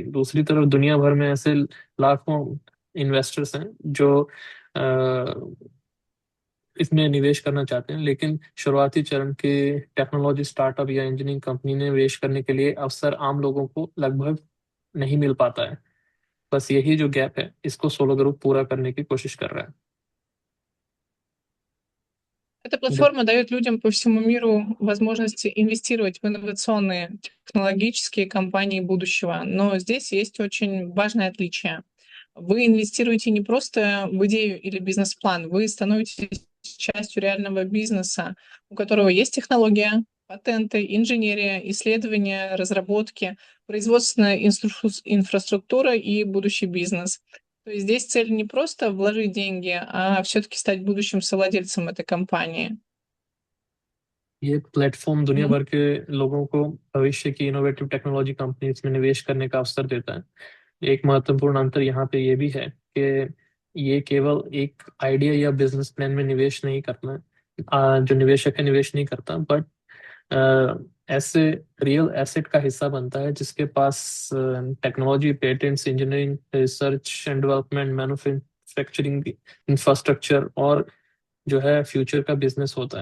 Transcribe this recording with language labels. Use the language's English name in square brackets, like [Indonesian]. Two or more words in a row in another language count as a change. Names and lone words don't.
[Hindi] दूसरी तरफ दुनिया भर में ऐसे लाखों इन्वेस्टर्स हैं जो इसमें निवेश करना चाहते हैं, लेकिन शुरुआती चरण के [English] technology startup [Hindi] या [English] engineering company [Hindi] में निवेश करने के लिए अवसर आम लोगों को लगभग नहीं मिल पाता है। बस यही जो गैप है, इसको सोलो ग्रुप पूरा करने की कोशिश कर रहा है। [Russian] Эта платформа дает людям по всему миру возможность инвестировать в инновационные технологические компании будущего. Но здесь есть очень важное отличие. Вы инвестируете не просто в идею или бизнес-план, вы становитесь частью реального бизнеса, у которого есть технология, патенты, инженерия, исследования, разработки, производственная инфраструктура и будущий бизнес. То есть здесь цель не просто вложить деньги, а все-таки стать будущим совладельцем этой компании. [Hindi] ये प्लेटफॉर्म दुनिया हम्म। भर के लोगों को भविष्य की [English] innovative technology companies [Hindi] में निवेश करने का अवसर देता है। एक महत्वपूर्ण अंतर यहाँ पे ये भी है कि ये केवल एक आइडिया या [English] business plan [Hindi] में निवेश नहीं करना है, जो निवेशक है निवेश नहीं करता, बट ऐसे [English] real asset [Hindi] का हिस्सा बनता है जिसके पास [English] technology, patents, engineering, research and development, manufacturing infrastructure [Hindi] और जो है फ्यूचर का बिजनेस होता है।